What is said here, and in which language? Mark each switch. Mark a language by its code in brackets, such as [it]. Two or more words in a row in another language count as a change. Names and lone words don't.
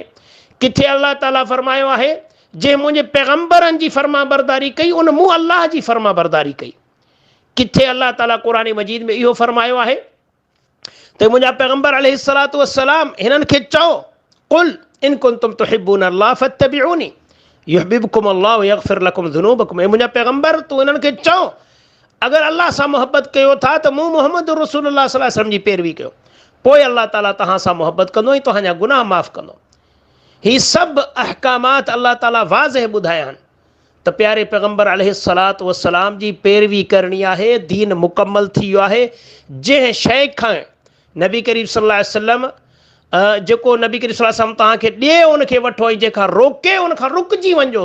[sd] किथे अल्लाह ताला फरमायो आहे जंहिं मुंहिंजे पैगम्बरनि जी फर्मा बरदारी कई उन मूं अल्लाह जी फर्मा बरदारी कई। किथे अल्लाह ताला क़ुरान मजीद में इहो फरमायो आहे त मुंहिंजा पैगम्बर [ar] عليه الصلاة والسلام [sd] हिननि खे चओ, [ar] قل إن كنتم تحبون الله فاتبعوني يحببكم الله ويغفر لكم ذنوبكم. [sd] मुंहिंजा पैगम्बर तूं हिननि खे चओ अगरि अल्लाह सां मोहबत कयो था त मूं मुहम्मद रसूलुल्लाह [ar] صلى الله عليه وسلم [sd] जी पैरवी कयो, पोइ अल्लाह ताला तव्हां सां मोहबत कंदो ऐं तव्हांजा गुनाह माफ़ कंदो। हीअ सभु अहकामात अल्लाह ताला वाज़ह ॿुधाया आहिनि त प्यारे पैगम्बर [ar] عليه الصلاة والسلام [sd] जी पैरवी करणी आहे। दीन मुकमल थी वियो आहे। जंहिं शइ खां नबी करीम [ar] صلى الله عليه وسلم [sd] जेको नबी करीम [ar] صلى الله عليه وسلم [sd] तव्हांखे ॾिए उनखे वठो ऐं जंहिंखां रोके उनखां रुकिजी वञो।